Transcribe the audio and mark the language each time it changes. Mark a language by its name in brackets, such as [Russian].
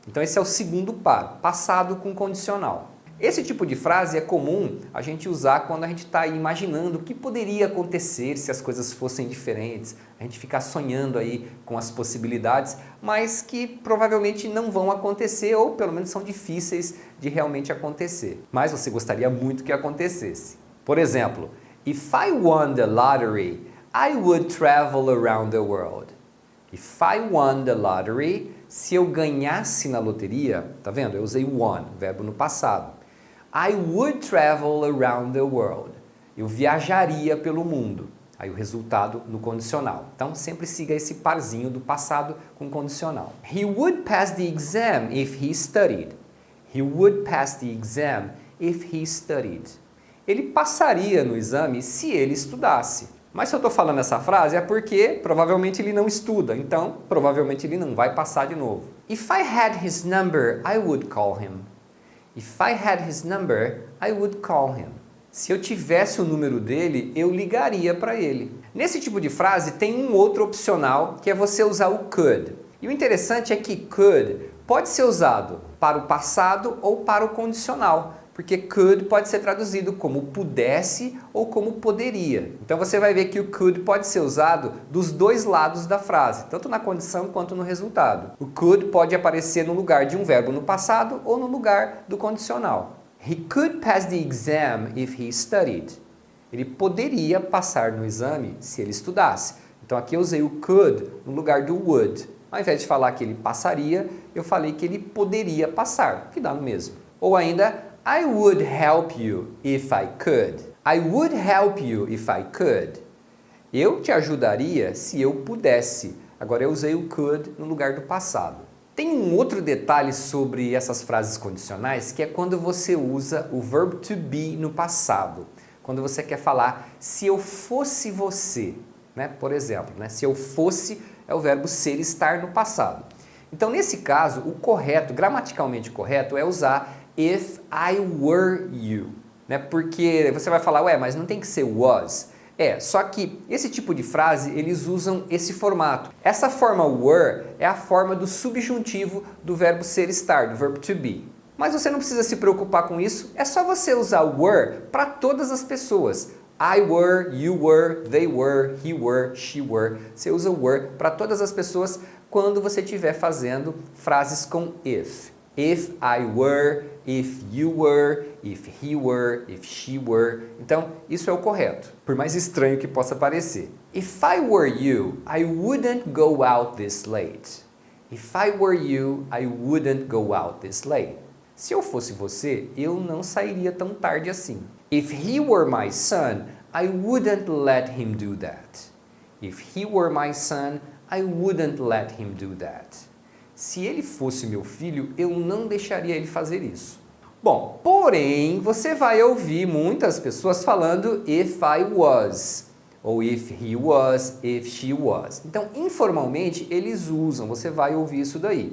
[Portuguese] Então esse é o segundo par, passado com condicional. Esse tipo de frase é comum a gente usar quando a gente está imaginando o que poderia acontecer se as coisas fossem diferentes. A gente ficar sonhando aí com as possibilidades, mas que provavelmente não vão acontecer ou pelo menos são difíceis de realmente acontecer. Mas você gostaria muito que acontecesse. Por exemplo, [English] if I won the lottery, I would travel around the world. If I won the lottery, [Portuguese] se eu ganhasse na loteria, tá vendo? Eu usei won, verbo no passado. [English] I would travel around the world. [Portuguese] Eu viajaria pelo mundo. Aí o resultado no condicional. Então sempre siga esse parzinho do passado com condicional. [English] He would pass the exam if he studied. He would pass the exam if he studied. [Portuguese] Ele passaria no exame se ele estudasse. Mas se eu estou falando essa frase é porque provavelmente ele não estuda, então provavelmente ele não vai passar de novo. [English] If I had his number, I would call him. If I had his number, I would call him. [Portuguese] Se eu tivesse o número dele, eu ligaria para ele. Nesse tipo de frase tem um outro opcional, que é você usar o could. E o interessante é que could pode ser usado para o passado ou para o condicional, porque could pode ser traduzido como pudesse ou como poderia. Então você vai ver que o could pode ser usado dos dois lados da frase, tanto na condição quanto no resultado. O could pode aparecer no lugar de um verbo no passado ou no lugar do condicional. [English] He could pass the exam if he studied. [Portuguese] Ele poderia passar no exame se ele estudasse. Então aqui eu usei o could no lugar do would. Ao invés de falar que ele passaria, eu falei que ele poderia passar, que dá no mesmo. Ou ainda, [English] I would help you if I could. I would help you if I could. [Portuguese] Eu te ajudaria se eu pudesse. Agora eu usei o could no lugar do passado. Tem um outro detalhe sobre essas frases condicionais, que é quando você usa o verbo to be no passado. Quando você quer falar, se eu fosse você, né? Por exemplo, né? Se eu fosse é o verbo ser, estar no passado. Então, nesse caso, o correto, gramaticalmente correto, é usar [English] if I were you, [Portuguese] né? Porque você vai falar, ué, mas não tem que ser was. Só que esse tipo de frase, eles usam esse formato. Essa forma were é a forma do subjuntivo do verbo ser, estar, do verbo to be. Mas você não precisa se preocupar com isso, é só você usar were para todas as pessoas. [English] I were, you were, they were, he were, she were. [Portuguese] Você usa were para todas as pessoas quando você estiver fazendo frases com if. [English] If I were, if you were, if he were, if she were. [Portuguese] Então, isso é o correto, por mais estranho que possa parecer. [English] If I were you, I wouldn't go out this late. If I were you, I wouldn't go out this late. [Portuguese] Se eu fosse você, eu não sairia tão tarde assim. [English] If he were my son, I wouldn't let him do that. If he were my son, I wouldn't let him do that. [Portuguese] Se ele fosse meu filho, eu não deixaria ele fazer isso. Bom, porém, você vai ouvir muitas pessoas falando [English] if I was, [Portuguese] ou [English] if he was, if she was. [Portuguese] Então, informalmente, eles usam, você vai ouvir isso daí.